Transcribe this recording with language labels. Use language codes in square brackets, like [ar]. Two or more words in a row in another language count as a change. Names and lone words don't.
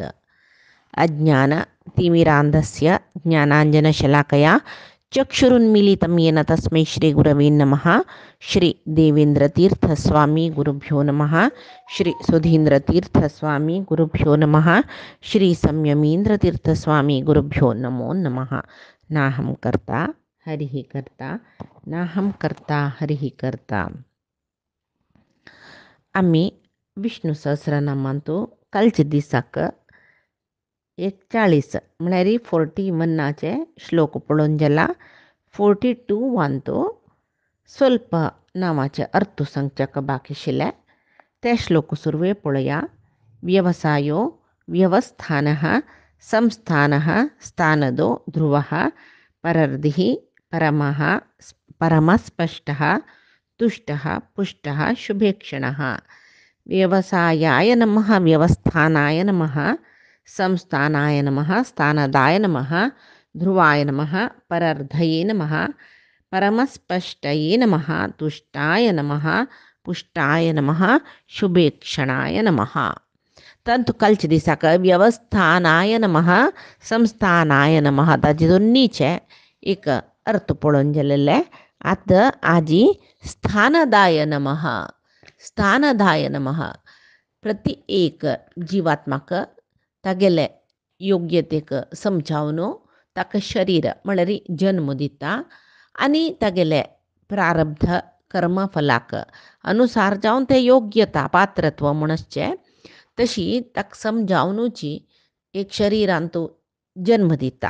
[sa] ಅಜ್ಞಾನ ತಿಮಿರಾಂಧಸ್ಯ ಜ್ಞಾನಾಂಜನಶಲಾಕಯಾ ಚಕ್ಷುರುನ್ಮಿಲಿತಂ ಯೇನ ತಸ್ಮೈ ಶ್ರೀ ಗುರವೇ ನಮಃ. ಶ್ರೀ ದೇವೇಂದ್ರತೀರ್ಥಸ್ವಾಮಿ ಗುರುಭ್ಯೋ ನಮಃ. ಶ್ರೀ ಸುಧೀಂದ್ರತೀರ್ಥಸ್ವಾಮಿ ಗುರುಭ್ಯೋ ನಮಃ. ಶ್ರೀ ಸಂಯಮೀಂದ್ರತೀರ್ಥಸ್ವಾಮಿ ಗುರುಭ್ಯೋ ನಮೋ ನಮಃ. ನಾಹಂ ಕರ್ತ ಹರಿಃ ಕರ್ತ ನಾಹಂ ಕರ್ತ ಹರಿಃ ಕರ್ತ. [kok] आम्ही विष्णू सहस्रनामांतू कालचे दिसाक 41 म्हळ्यार 41 श्लोक पळोवन जाला. 42 वांतू स्वल्प नांवाचे अर्थ सांगच्याक बाकी आशिल्ले ते श्लोक सुरवेळ पळोवया. [sa] व्यवसायो व्यवस्थानः संस्थानः स्थानदो ध्रुवः परर्धिः परमः परमस्पष्टः तुष्टः पुष्टः शुभेक्षणः. व्यवसायाय नमः व्यवस्थानाय नमः संस्थानाय नमः स्थानदाय नमः ध्रुवाय नमः परर्धये नमः परमस्पष्टये नमः तुष्टाय नमः पुष्टाय नमः शुभेक्षणाय नमः. [kok] तंतु कालच्या दिसाक [sa] व्यवस्थानाय नमः संस्थानाय नमः [kok] ताचे दोन्हीचे एक अर्थ पळोवन गेलेले. आता आजी [sa] स्थानदाय नमः स्थानदाय नमः. [kok] प्रति एक जीवात्माक तागेले योग्यतेक समजावन ताका शरीर म्हळ्यार जन्म दिता आनी तागेले प्रारब्ध कर्मफलाक अनुसार जावन ते योग्यता पात्रत्व म्हणचे तशी ताका समजावनूची एक शरिरांत तो जन्म दिता.